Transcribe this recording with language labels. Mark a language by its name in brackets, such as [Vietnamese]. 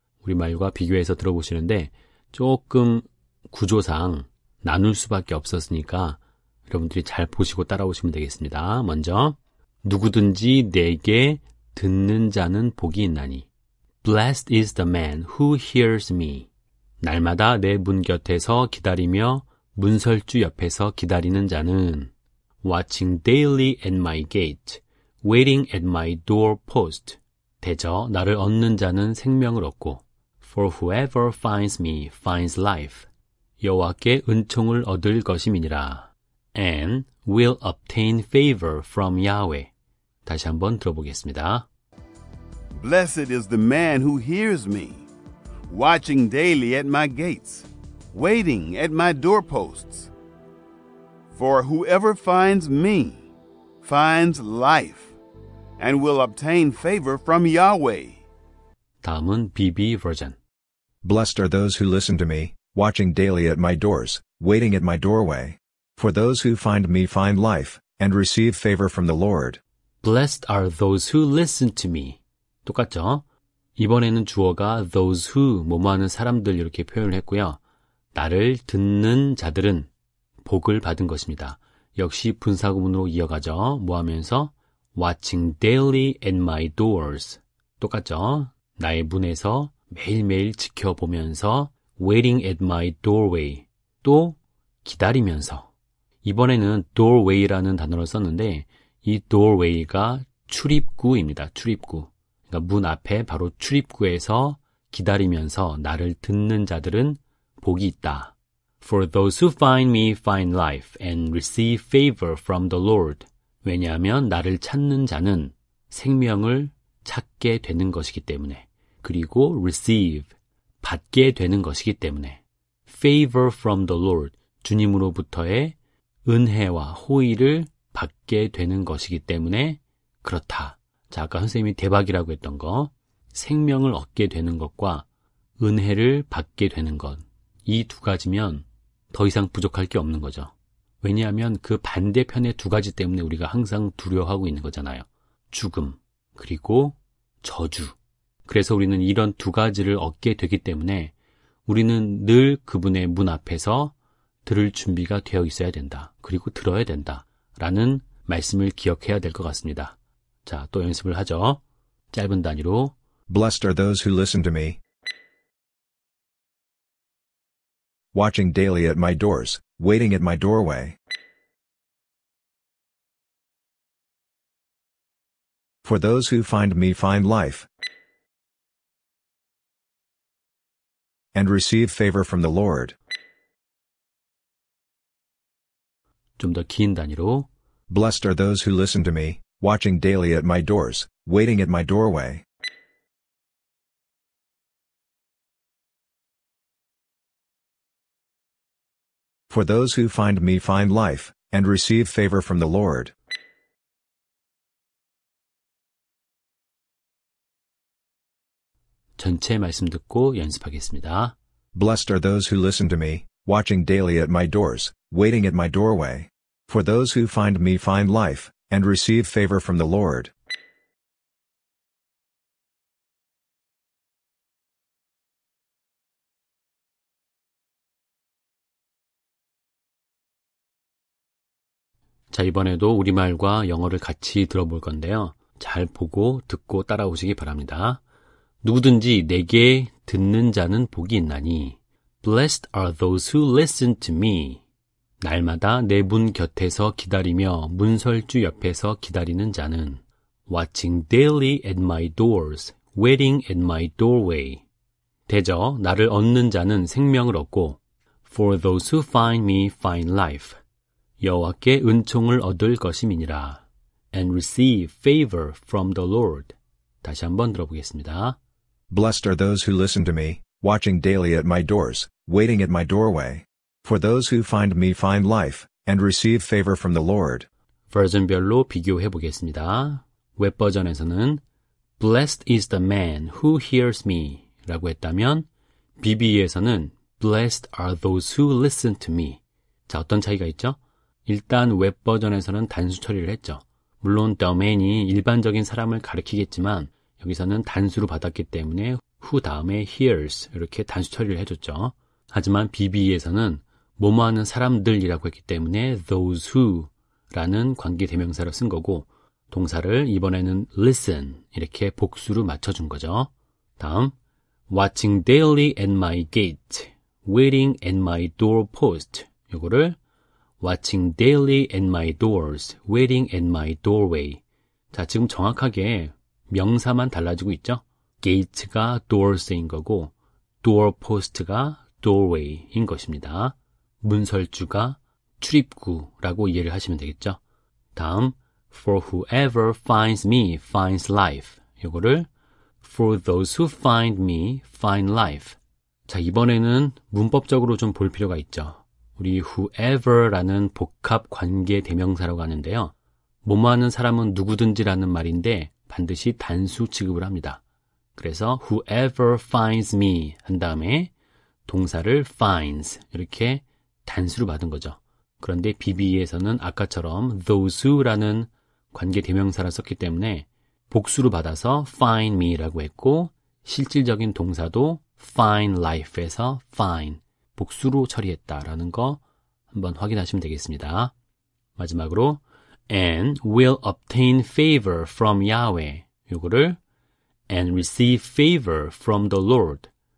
[Korean] 우리말과 비교해서 들어보시는데 조금 구조상 나눌 수밖에 없었으니까 여러분들이 잘 보시고 따라오시면 되겠습니다. 먼저 누구든지 내게 듣는 자는 복이 있나니 [English] Blessed is the man who hears me. [Korean] 날마다 내 문 곁에서 기다리며 문설주 옆에서 기다리는 자는 [English] Watching daily at my gate, waiting at my door post. [Korean] 대저 나를 얻는 자는 생명을 얻고 [English] For whoever finds me finds life. [Korean] 여호와께 은총을 얻을 것임이니라. [English] And will obtain favor from Yahweh. [Korean] 다시 한번 들어보겠습니다. [English] Blessed is the man who hears me, watching daily at my gates, waiting at my doorposts. For whoever finds me finds life and will obtain favor from Yahweh. [Korean] 다음은 BB 버전. [English] Blessed are those who listen to me, watching daily at my doors, waiting at my doorway. For those who find me find life, and receive favor from the Lord. Blessed are those who listen to me. [Korean] 똑같죠? 이번에는 주어가 those who, 뭐뭐하는 사람들 이렇게 표현을 했고요. 나를 듣는 자들은 복을 받은 것입니다. 역시 분사구문으로 이어가죠. 뭐 하면서 [English] watching daily at my doors. [Korean] 똑같죠? 나의 문에서 매일매일 지켜보면서 [English] waiting at my doorway. [Korean] 또 기다리면서. 이번에는 doorway라는 단어를 썼는데 이 doorway가 출입구입니다. 출입구. 그러니까 문 앞에 바로 출입구에서 기다리면서 나를 듣는 자들은 복이 있다. [English] For those who find me find life and receive favor from the Lord. [Korean] 왜냐하면 나를 찾는 자는 생명을 찾게 되는 것이기 때문에. 그리고 receive, 받게 되는 것이기 때문에. [English] Favor from the Lord. [Korean] 주님으로부터의 은혜와 호의를 받게 되는 것이기 때문에 그렇다. 자, 아까 선생님이 대박이라고 했던 거, 생명을 얻게 되는 것과 은혜를 받게 되는 것, 이 두 가지면 더 이상 부족할 게 없는 거죠. 왜냐하면 그 반대편의 두 가지 때문에 우리가 항상 두려워하고 있는 거잖아요. 죽음, 그리고 저주. 그래서 우리는 이런 두 가지를 얻게 되기 때문에 우리는 늘 그분의 문 앞에서 들을 준비가 되어 있어야 된다. 그리고 들어야 된다. 라는 말씀을 기억해야 될 것 같습니다. 자, 또 연습을 하죠. 짧은 단위로. [English] Blessed are those who listen to me, watching daily at my doors, waiting at my doorway. For those who find me find life, and receive favor from the Lord. [Korean] 좀 더 긴 단위로. [English] Blessed are those who listen to me, watching daily at my doors, waiting at my doorway. For those who find me find life, and receive favor from the Lord. [Korean] 전체 말씀 듣고 연습하겠습니다. [English] Blessed are those who listen to me, watching daily at my doors, waiting at my doorway. For those who find me find life, and receive favor from the Lord. [Korean] 자, 이번에도 우리말과 영어를 같이 들어볼 건데요. 잘 보고 듣고 따라오시기 바랍니다. 누구든지 내게 듣는 자는 복이 있나니 [English] Blessed are those who listen to me. [Korean] 날마다 내 문 곁에서 기다리며 문설주 옆에서 기다리는 자는 [English] watching daily at my doors, waiting at my doorway. [Korean] 대저 나를 얻는 자는 생명을 얻고 [English] for those who find me find life. [Korean] 여호와께 은총을 얻을 것임이니라. [English] and receive favor from the Lord. [Korean] 다시 한번 들어보겠습니다. [English] Blessed are those who listen to me, watching daily at my doors, waiting at my doorway. For those who find me find life, and receive favor from the Lord. [Korean] 버전별로 비교해 보겠습니다. 웹 버전에서는 [English] Blessed is the man who hears me [Korean] 라고 했다면 BBE에서는 [English] Blessed are those who listen to me. [Korean] 자, 어떤 차이가 있죠? 일단 웹 버전에서는 단수 처리를 했죠. 물론 the man이 일반적인 사람을 가리키겠지만 여기서는 단수로 받았기 때문에 who 다음에 hears 이렇게 단수 처리를 해줬죠. 하지만 BBE에서는 뭐뭐 하는 사람들이라고 했기 때문에 those who 라는 관계대명사를 쓴 거고 동사를 이번에는 listen 이렇게 복수로 맞춰준 거죠. 다음 [English] watching daily at my gate, waiting at my doorpost. [Korean] 요거를 [English] watching daily at my doors, waiting at my doorway. [Korean] 자, 지금 정확하게 명사만 달라지고 있죠? gate가 doors인 거고 doorpost가 doorway인 것입니다. 문설주가 출입구라고 이해를 하시면 되겠죠? 다음 [English] for whoever finds me finds life. [Korean] 요거를 [English] for those who find me find life. [Korean] 자, 이번에는 문법적으로 좀 볼 필요가 있죠. 우리 whoever라는 복합 관계 대명사라고 하는데요. 뭐뭐 하는 사람은 누구든지라는 말인데 반드시 단수 취급을 합니다. 그래서 [English] whoever finds me [Korean] 한 다음에 동사를 finds 이렇게 단수로 받은 거죠. 그런데 BBE에서는 아까처럼 those who라는 관계 대명사를 썼기 때문에 복수로 받아서 find me라고 했고 실질적인 동사도 find life에서 find 복수로 처리했다라는 거 한번 확인하시면 되겠습니다. 마지막으로 [English] and will obtain favor from Yahweh. [Korean] 요거를 [English] and receive favor from the Lord.